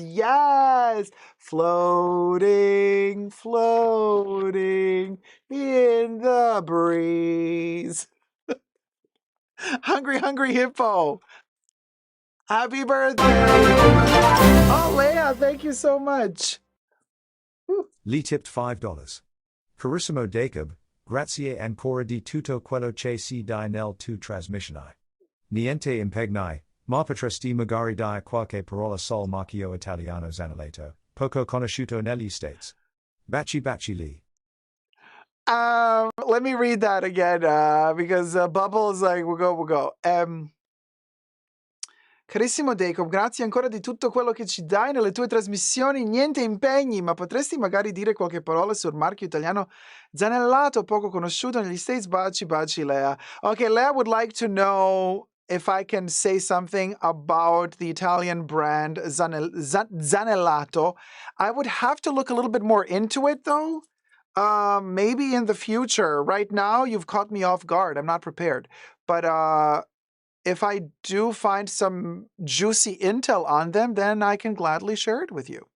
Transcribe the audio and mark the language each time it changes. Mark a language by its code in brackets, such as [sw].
[en] Yes. Floating, floating in the breeze. Hungry, hungry hippo. Happy birthday. Oh, Leia, thank you so much. Lee tipped $5. [it] Carissimo Dacob, grazie ancora di tutto quello che si di nel tu trasmissione. Niente impegni, ma potresti magari di qualche parola sul marchio italiano Zanelatto, poco conosciuto negli States. Baci baci Lee. [en] Let me read that again, because Bubbles, like, we'll go. [it] Carissimo Dacob, grazie ancora di tutto quello che ci dai nelle tue trasmissioni. Niente impegni, ma potresti magari dire qualche parola sul marchio italiano Zanelatto, poco conosciuto negli States. Baci, baci, Lea. [en] Okay, Lea would like to know if I can say something about the Italian brand Zanelatto. I would have to look a little bit more into it, though. Maybe in the future. Right now, you've caught me off guard. I'm not prepared. But if I do find some juicy intel on them, then I can gladly share it with you.